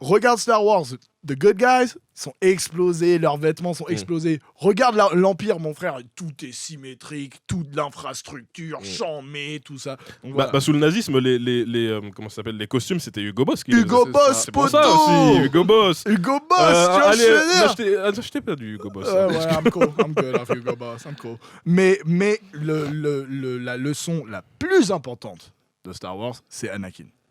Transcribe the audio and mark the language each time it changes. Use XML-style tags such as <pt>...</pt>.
<fr>Regarde Star Wars, The Good Guys sont explosés, leurs vêtements sont explosés. Regarde l'Empire, mon frère, tout est symétrique, toute l'infrastructure, chamé, tout ça. Donc, voilà. Sous le nazisme, comment ça s'appelle, les costumes, c'était Hugo Boss qui Hugo Boss, c'est pour ça aussi, Hugo Boss. Hugo Boss, tu vois ce que je veux dire. N'achetez pas du Hugo Boss.</fr> <en>Ouais, I'm cool, I'm good off Hugo Boss, I'm cool.</en> <fr>Mais la leçon la plus importante de Star Wars, c'est Anakin.</fr>